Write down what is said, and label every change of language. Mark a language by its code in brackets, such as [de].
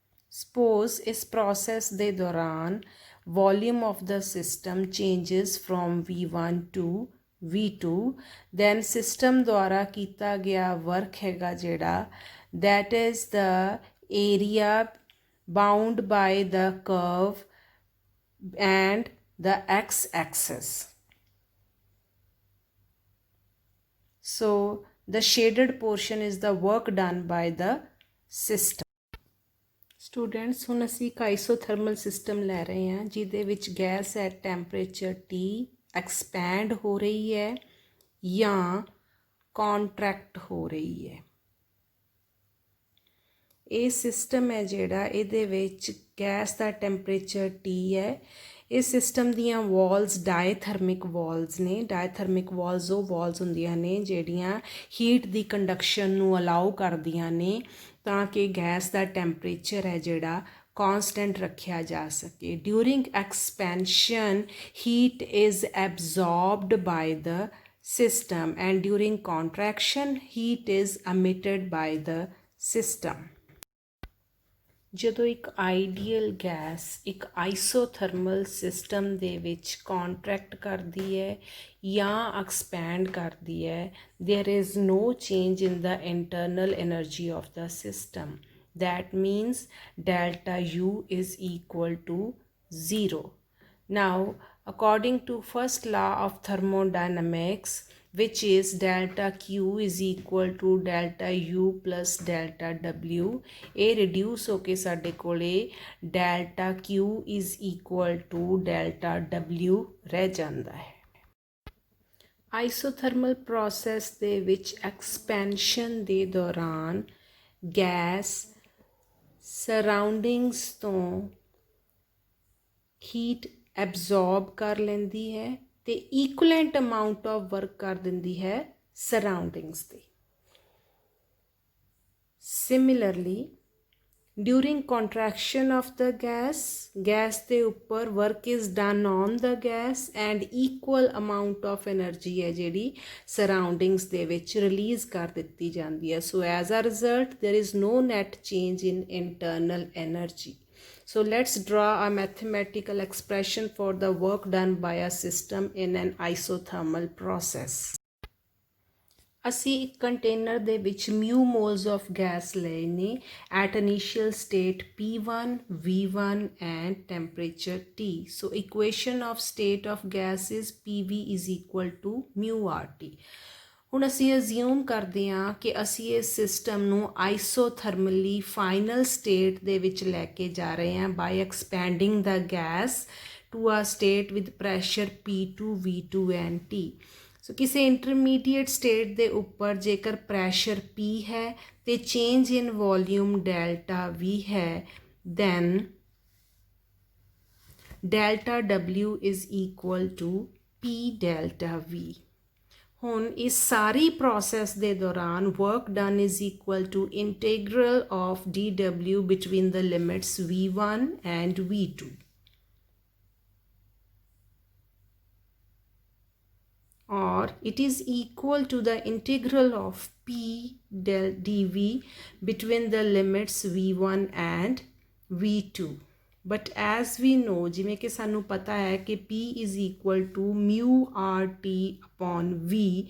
[en] suppose [pa] ਇਸ process ਦੇ ਦੌਰਾਨ [en] volume of ਦਾ system changes from V1 to V2, then [pa] system ਦੁਆਰਾ ਕੀਤਾ ਗਿਆ ਵਰਕ ਹੈਗਾ ਜਿਹੜਾ [en] that is the area bound by the curve and the x-axis. So the shaded portion is the work done by the system. [pa] Students, ਹੁਣ ਅਸੀਂ ਇੱਕ isothermal system ਲੈ ਰਹੇ ਹਾਂ ਜਿਹਦੇ ਵਿੱਚ gas [en] at temperature T [pa] expand ਹੋ ਰਹੀ ਹੈ ਜਾਂ contract ਹੋ ਰਹੀ ਹੈ। ਇਹ ਸਿਸਟਮ ਹੈ ਜਿਹੜਾ ਇਹਦੇ ਵਿੱਚ ਗੈਸ ਦਾ ਟੈਂਪਰੇਚਰ T ਹੈ। ਇਸ ਸਿਸਟਮ ਦੀਆਂ ਵਾਲਸ ਡਾਇਥਰਮਿਕ ਵਾਲਸ ਨੇ। ਡਾਇਥਰਮਿਕ ਵਾਲਸ ਉਹ ਵਾਲਸ ਹੁੰਦੀਆਂ ਨੇ ਜਿਹੜੀਆਂ ਹੀਟ ਦੀ ਕੰਡਕਸ਼ਨ ਨੂੰ ਅਲਾਉ ਕਰਦੀਆਂ ਨੇ ਤਾਂ ਕਿ ਗੈਸ ਦਾ ਟੈਂਪਰੇਚਰ ਹੈ ਜਿਹੜਾ ਕਾਂਸਟੈਂਟ ਰੱਖਿਆ ਜਾ ਸਕੇ। [en] During expansion heat is absorbed by the system and during contraction heat is emitted by the system. [pa] ਜਦੋਂ ਇੱਕ ਆਈਡੀਅਲ ਗੈਸ ਇੱਕ ਆਈਸੋਥਰਮਲ ਸਿਸਟਮ ਦੇ ਵਿੱਚ ਕੰਟਰੈਕਟ ਕਰਦੀ ਹੈ ਜਾਂ ਐਕਸਪੈਂਡ ਕਰਦੀ ਹੈ, [en] there is no change in the internal energy of the system. That means delta U is equal to 0. Now, according to first law of thermodynamics, which is delta Q is equal to delta U plus delta W, [pa] ਇਹ reduce ਹੋ ਕੇ ਸਾਡੇ ਕੋਲੇ [en] delta Q is equal to delta W [pa] ਰਹਿ ਜਾਂਦਾ ਹੈ। ਆਈਸੋਥਰਮਲ process ਦੇ ਵਿੱਚ expansion ਦੇ ਦੌਰਾਨ ਗੈਸ ਸਰਾਊਂਡਿੰਗਸ ਤੋਂ ਹੀਟ ਐਬਜ਼ੋਰਬ ਕਰ ਲੈਂਦੀ ਹੈ ਤੇ ਇਕੁਅਲੈਂਟ ਅਮਾਊਂਟ ਆਫ ਵਰਕ ਕਰ ਦਿੰਦੀ ਹੈ ਸਰਾਊਂਡਿੰਗਸ 'ਤੇ। [en] similarly during contraction of the gas [pa] ਦੇ ਉੱਪਰ [en] work is done on the gas and equal amount of energy [pa] ਹੈ ਜਿਹੜੀ ਸਰਾਊਂਡਿੰਗਸ ਦੇ ਵਿੱਚ ਰਿਲੀਜ਼ ਕਰ ਦਿੱਤੀ ਜਾਂਦੀ ਹੈ। [en] So as a result there is no net change in internal energy. So let's draw a mathematical expression for the work done by a system in an isothermal process. [pa] ਅਸੀਂ ਇੱਕ container ਦੇ ਵਿੱਚ [en] mu moles of gas [pa] ਲਏ ਨੇ [en] at initial state P1, V1 and temperature T. So equation of state of gas is PV is equal to mu RT. [pa] ਹੁਣ ਅਸੀਂ ਅਜ਼ਿਊਮ ਕਰਦੇ ਹਾਂ ਕਿ ਅਸੀਂ ਇਸ ਸਿਸਟਮ ਨੂੰ ਆਈਸੋਥਰਮਲੀ ਫਾਈਨਲ ਸਟੇਟ ਦੇ ਵਿੱਚ ਲੈ ਕੇ ਜਾ ਰਹੇ ਹਾਂ [en] By expanding the gas to a state with pressure P2, V2 and T. [pa] ਸੋ ਕਿਸੇ ਇੰਟਰਮੀਡੀਏਟ ਸਟੇਟ ਦੇ ਉੱਪਰ ਜੇਕਰ ਪ੍ਰੈਸ਼ਰ P ਹੈ ਤੇ [en] Change in volume delta V ਹੈ, then delta W is equal to P delta V. [pa] ਹੁਣ ਇਸ ਸਾਰੀ ਪ੍ਰੋਸੈਸ ਦੇ ਦੌਰਾਨ [en] Work done is equal to integral of dW between the limits V1 and V2. Or it is equal to the integral of P del dV between the limits V1 and V2. But as we know, [pa] ਜਿਵੇਂ ਕਿ ਸਾਨੂੰ ਪਤਾ ਹੈ ਕਿ [en] P is equal to mu RT upon V.